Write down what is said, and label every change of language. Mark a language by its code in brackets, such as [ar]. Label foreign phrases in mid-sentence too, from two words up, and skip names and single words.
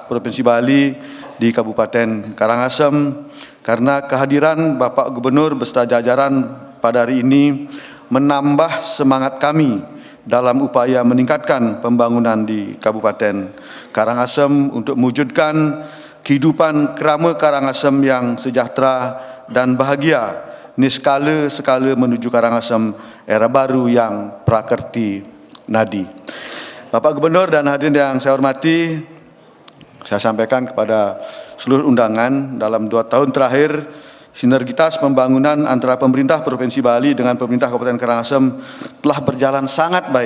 [id] Provinsi Bali di Kabupaten Karangasem, karena kehadiran Bapak Gubernur beserta jajaran pada hari ini menambah semangat kami dalam upaya meningkatkan pembangunan di Kabupaten Karangasem untuk mewujudkan kehidupan kerama Karangasem yang sejahtera dan bahagia, niskala sekala menuju Karangasem era baru yang prakerti nadi. Bapak Gubernur dan hadirin yang saya hormati, saya sampaikan kepada seluruh undangan, dalam 2 tahun terakhir sinergitas pembangunan antara pemerintah Provinsi Bali dengan pemerintah Kabupaten Karangasem telah berjalan sangat baik.